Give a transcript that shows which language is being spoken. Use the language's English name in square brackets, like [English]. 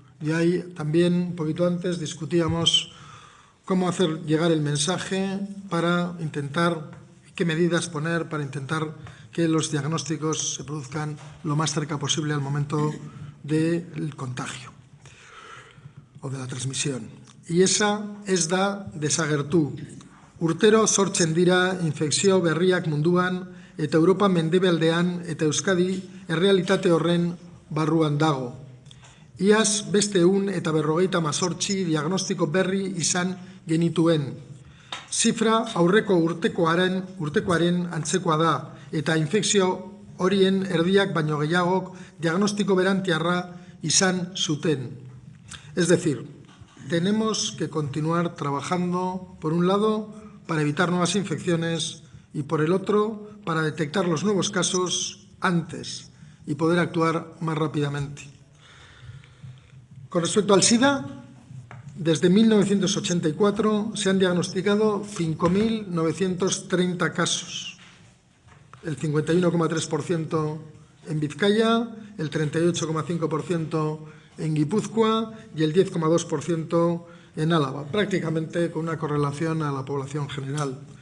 [Spanish] Y ahí también, un poquito antes, discutíamos cómo hacer llegar el mensaje para intentar, qué medidas poner para intentar que los diagnósticos se produzcan lo más cerca posible al momento del contagio o de la transmisión. Y esa [Basque] ez da desagertu. Urtero sortzen dira infekzio berriak munduan eta Europa mendebaldean eta Euskadi errealitate horren barruan dago. Iaz beste 158 diagnostiko berri izan genituen. Zifra aurreko urtekoaren antzekoa da eta infekzio horien erdiak baino gehiagok diagnostiko berantiarra izan zuten. [Spanish] Es decir, tenemos que continuar trabajando, por un lado, para evitar nuevas infecciones y, por el otro, para detectar los nuevos casos antes y poder actuar más rápidamente. Con respecto al SIDA, desde 1984 se han diagnosticado 5.930 casos, el 51,3% en Vizcaya, el 38,5% en Guipúzcoa y el 10,2% en Álava, prácticamente con una correlación a la población general.